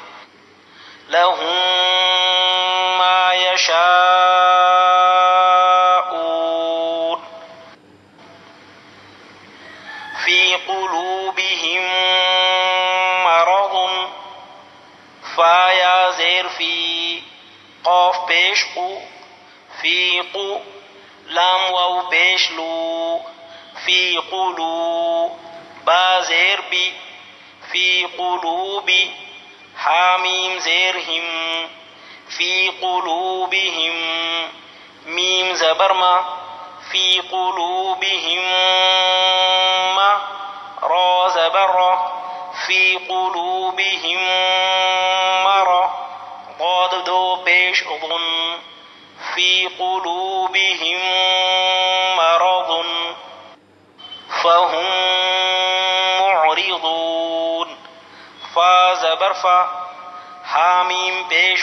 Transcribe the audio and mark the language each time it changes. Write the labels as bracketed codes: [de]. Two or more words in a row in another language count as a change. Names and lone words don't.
[ar] لہم ما یشاءون، فی قلوبہم مرض، [ur] فا یا زیر فی، قوف پیش قو، فی قو، لام واو پیش لو، فی قلو، با زیر بی، فی قلوبی، حامیم زیر ہم، فی قلوبہم، میم زبر ما، [ar] فی قلوبہم ما، [ur] را زبر را، [ar] فی قلوبہم مرض، [ur] ضاد دو پیش ضن، [ar] فی قلوبہم مرض، فہم معرضون، [ur] فا زبر فا، حامیم پیش